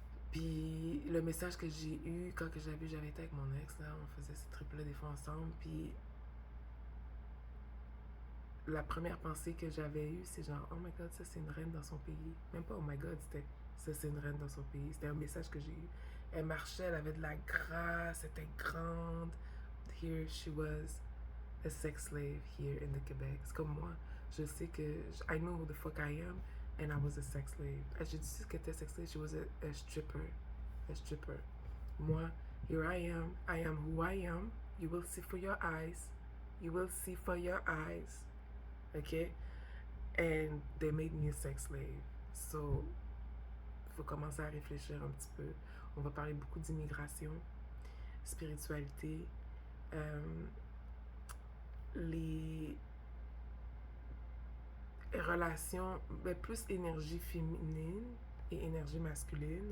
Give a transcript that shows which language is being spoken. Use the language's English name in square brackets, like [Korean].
[French] Puis le message que j'ai eu quand que j'avais été avec mon ex là, on faisait ces trips là des fois ensemble puis la première pensée que j'avais eue, c'est genre, oh my god, ça c'est une reine dans son pays. Même pas oh my god, c'était ça c'est une reine dans son pays. C'était un message que j'ai eu. Elle marchait, elle avait de la grâce, elle était grande. [English] Here she was, a sex slave here in the Québec. [French] C'est comme moi, je sais que, [English] I know who the fuck I am, and I was a sex slave. [French] J'ai dit ce qu'était [English] sex slave, she was a stripper. A stripper. Moi, here I am who I am. You will see for your eyes. You will see for your eyes. Okay? And they made me a sex slave. [French] So, il faut commencer à réfléchir un petit peu. On va parler beaucoup d'immigration, spiritualité, les relations, plus énergie féminine et énergie masculine.